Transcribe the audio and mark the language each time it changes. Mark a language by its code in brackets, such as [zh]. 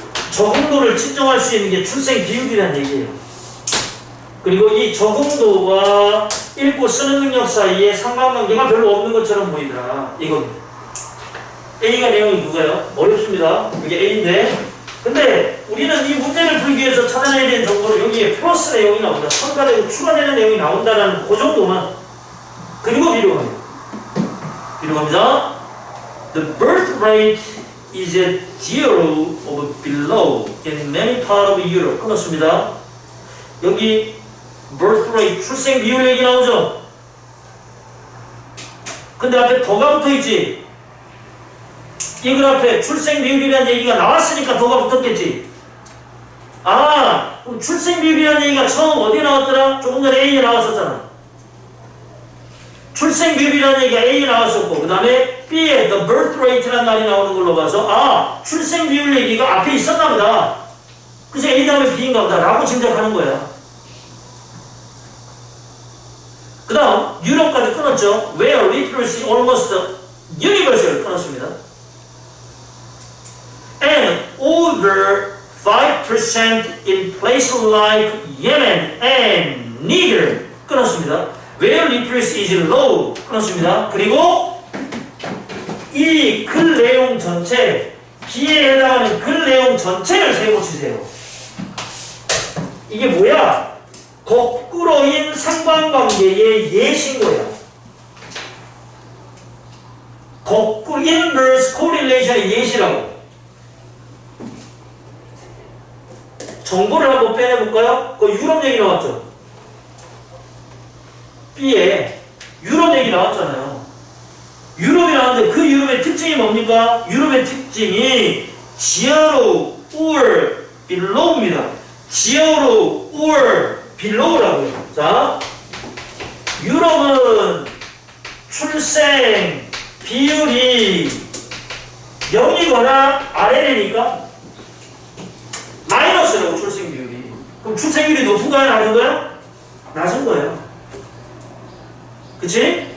[ko] 적응도를 측정할 수 있는 게 출생 비율이라는 얘기예요. 그리고 이 적응도와 읽고 쓰는 능력 사이에 상관관계가 별로 없는 것처럼 보이더라. 이겁니다. A가 내용이 누가요? 어렵습니다. 이게 A인데. 근데 우리는 이 문제를 풀기 위해서 찾아내야 되는 정보로 여기에 플러스 내용이 나온다. 첨가되고 추가되는 내용이 나온다는 그 정도만. 그리고 뒤로 갑니다. 뒤로 갑니다. [en] The birth rate is at zero or below in many parts of Europe. [ko] 끊었습니다. 여기 birth rate, 출생 비율 얘기 나오죠? 근데 앞에 더가 붙어 있지? 이 글 앞에 출생 비율이라는 얘기가 나왔으니까 더가 붙었겠지? 그럼 출생 비율이라는 얘기가 처음 어디에 나왔더라? 조금 전에 A에 나왔었잖아. 출생 비율이라는 얘기가 A에 나왔었고, 그 다음에 B에 [en] the birth rate [ko] 라는 말이 나오는 걸로 봐서, 출생 비율 얘기가 앞에 있었나 보다. 그래서 A 다음에 B인가 보다. 라고 짐작하는 거야. 그 다음, 유럽까지 끊었죠. [en] Where literacy almost universal [ko] 끊었습니다. [en] And over 5% in places like Yemen and Niger [ko] 끊었습니다. [en] Where literacy is low [ko] 끊었습니다. 그리고 이 글 내용 전체, B에 해당하는 글 내용 전체를 세고치세요. 이게 뭐야? 거꾸로인 상관관계의 예신 거야. 거꾸로 inverse correlation의 예시라고. 정보를 한번 빼내볼까요? 그 유럽 얘기 나왔죠? B에 유럽 얘기 나왔잖아요. 유럽이 나왔는데 그 유럽의 특징이 뭡니까? 유럽의 특징이 [en] zero or below [ko] 입니다. [en] zero or below [ko] 라고요. 자, 유럽은 출생 비율이 0이거나 아래니까 마이너스라고 출생 비율이. 그럼 출생 비율이 높은 거야, 낮은 거야? 낮은 거예요. 그치?